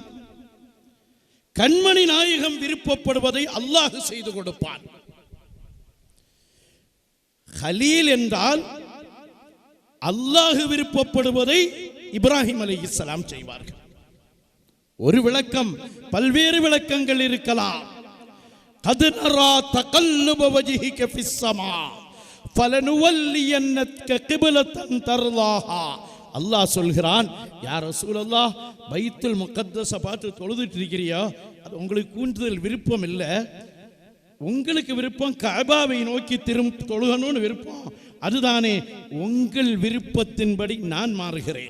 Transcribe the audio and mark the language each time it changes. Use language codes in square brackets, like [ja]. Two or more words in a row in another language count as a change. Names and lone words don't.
[ta] கண்மணி நாயகம் விருப்பப்படுவதை அல்லாஹ் செய்து கொடுப்பான். ஹலீல் என்றால் அல்லாஹ் விருப்பப்படுவதை இப்ராஹிம் அலைஹிஸ்ஸலாம் செய்வார்கள். ஒரு விளக்கம், பல்வேறு விளக்கங்கள் இருக்கலாம். [ar] قد نرى تقلب وجهك في السماء فلنولينك قبلة ترضاها. [ta] அல்லாஹ் சொல்கிறான், [ar] يا رسول الله, [ta] பைத்துல் முகத்தஸ பார்த்து தொழுதுட்டு இருக்கிறியா? அது உங்களுக்கு கூண்டுதல் விருப்பம் இல்லை. உங்களுக்கு விருப்பம் கஅபாவை நோக்கி தொழுகணும்னு விருப்பம், அதுதானே? உங்கள் விருப்பத்தின்படி நான் மாறுகிறேன்.